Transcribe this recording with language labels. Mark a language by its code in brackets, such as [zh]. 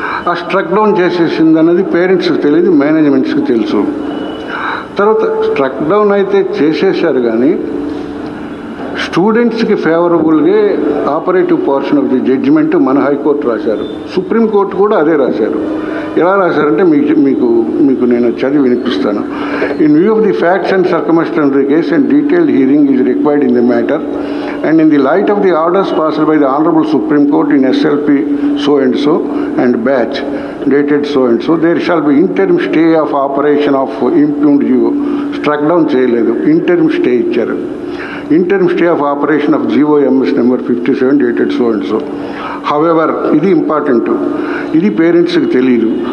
[te] ఆ struck down చేసేసింది అన్నది పేరెంట్స్కి తెలియదు, మేనేజ్మెంట్స్కి తెలుసు. తర్వాత స్ట్రక్ డౌన్ అయితే చేసేసారు, కానీ స్టూడెంట్స్కి ఫేవరబుల్గా operative portion of the judgement మన హైకోర్టు రాశారు, సుప్రీంకోర్టు కూడా అదే రాశారు. ఎలా రాశారంటే మీకు నేను చదివి వినిపిస్తాను. [en] In view of the facts and circumstances case and detailed hearing is required in the matter and in the light of the orders passed by the Honorable Supreme Court in SLP so and so and batch dated so and so, there shall be interim stay of operation of impugned GO. Struck down [te] చేయలేదు, [en] interim stay [te] ఇచ్చారు. [en] interim stay of operation of GOMS number 57 dated so and so. [te] However, ఇది important, ఇది పేరెంట్స్కి తెలియదు.